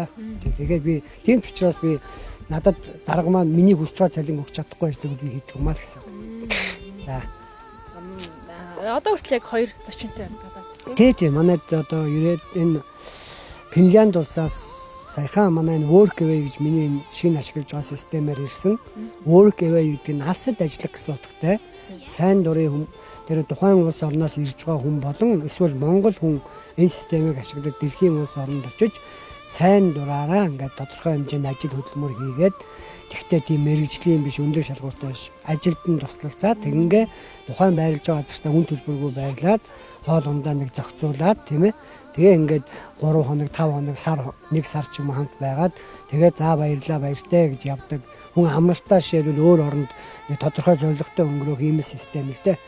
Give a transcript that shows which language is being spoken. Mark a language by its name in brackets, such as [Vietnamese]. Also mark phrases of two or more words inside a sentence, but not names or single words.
[Mongolian] Тэгээд би тийм ч учраас би надад дарга маань миний хүсч байгаа цалин өгч чадахгүй ажлыг би хийдэг юм аа гэсэн. За. Одоо хүртэл яг 2 зочинтой байна гадаад. Тийм манайд одоо ирээд энэ Финлянд улсаас саяхан манай энэ work away гэж миний шинэ ашиглаж байгаа системээр ирсэн. Work away гэдэг нь алсад ажиллах гэсэн утгатай. Сайн дурын хүн тэр тухайн улс орноос ирж байгаа хүн болон эсвэл Монгол хүн энэ системийг ашиглаж дэлхийн улс оронд очиж сайн дураараа ингээд тодорхой хэмжээний ажил хөдөлмөр хийгээд тэгтээ тийм мэрэгжлийн биш өндөр шалгууртай биш ажилд нь туслалцаад тэгингээ тухайн байрлаж байгаа газартаа хүн төлбөргүй байрлаад хоол ундаа нэг зохицуулаад тийм ээ тэгээ ингээд 3 хоног 5 хоног нэг сар ч юм хамт байгаад тэгээ за баярлаа баяртай гэж явдаг хүн амралтаа шийдвэл өөр оронд тодорхой зорилготой өнгөрөх ийм систем л дээ.